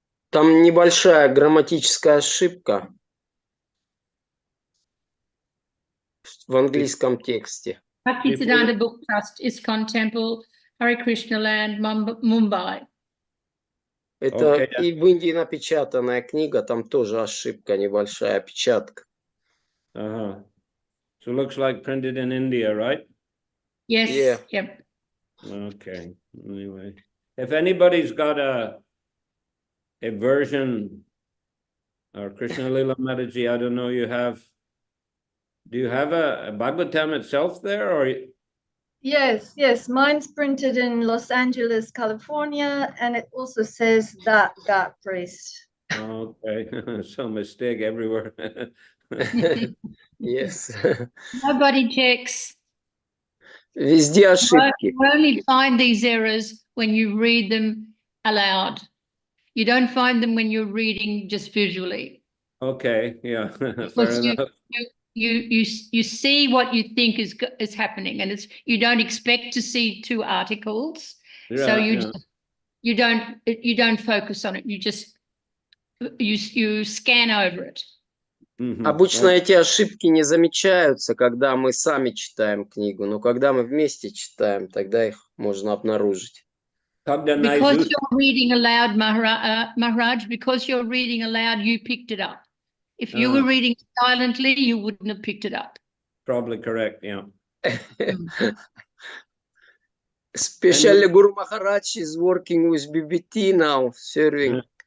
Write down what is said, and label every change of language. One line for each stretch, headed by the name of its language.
Russian: Там небольшая грамматическая ошибка в английском тексте.
English: Bhaktisiddhanta Book Trust, ISKCON Temple, Hare Krishna Land, Mumbai.
Russian: Это и в Индии напечатанная книга, там тоже ошибка, небольшая опечатка.
English: So it looks like printed in India, right? Yes. Yeah. Yep. Okay. Anyway, if anybody's got a version or Krishna Lila Mataji, I don't know, do you have a Bhagavatam itself there or? Yes. Mine's printed in Los Angeles, California, and it also says that priest. Okay, some mistake everywhere. Yes. Nobody checks.
Russian: Везде ошибки.
English: You only find these errors when you read them aloud. You don't find them when you're reading just visually. Okay, yeah, fair enough. You see what you think is happening, and you don't expect to see 2 articles, so you don't focus on it. You scan over it.
Russian: Обычно эти ошибки не замечаются, когда мы сами читаем книгу, но когда мы вместе читаем, тогда их можно обнаружить.
English: Because you're reading aloud, Maharaj, because you're reading aloud, you picked it up. If you were reading silently, you wouldn't have picked it up. Probably correct, yeah. Especially Guru Maharaj is working with BBT now, serving.